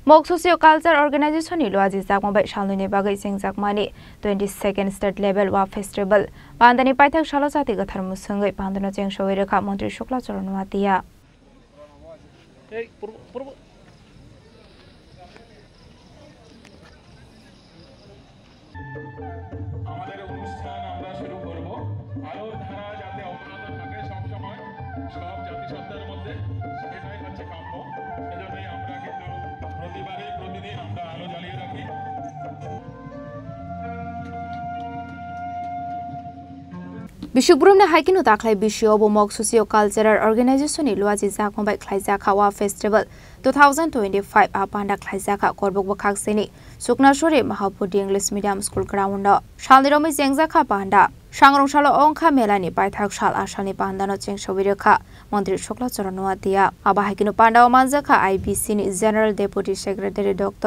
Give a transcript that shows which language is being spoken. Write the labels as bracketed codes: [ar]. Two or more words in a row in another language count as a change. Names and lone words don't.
[trp] Mok Socio Culture Organization ni loaji jakmabai salnuni bagai singjakmani 22nd State Level Wa Festival Pandani Paithak Salosati gathar musungai Pandana Chengsoi Rekha Mantri Shukla Charanwatia [bn] আমাদের অনুষ্ঠান আমরা শুরু করব আলোর ধারা যাতে অব্যাহত থাকে সব সময় সব জাতিসত্তার মধ্যে সেটাই হচ্ছে কাম্য সেজন্যই আমরা কিন্তু প্রতিদিন আমরা আলো জ্বালিয়ে রাখি [trp] Bishubrum na haikinu taklai bisho bo Mok Socio Cultural Organization ni loaji jakmabai khlaijaka Wa Festival 2025 apanda khlaijaka korbok bakhak seni Suknashori Mahapudi English Medium School ground Shalniromi jengjaka panda Sangrongshalo ongkha melani paithak sal asani pandano chengsoi rekha Mantri Shukla Charanwatia aba haikinu panda manjaka IBC ni [en] General Deputy Secretary [trp] Dr.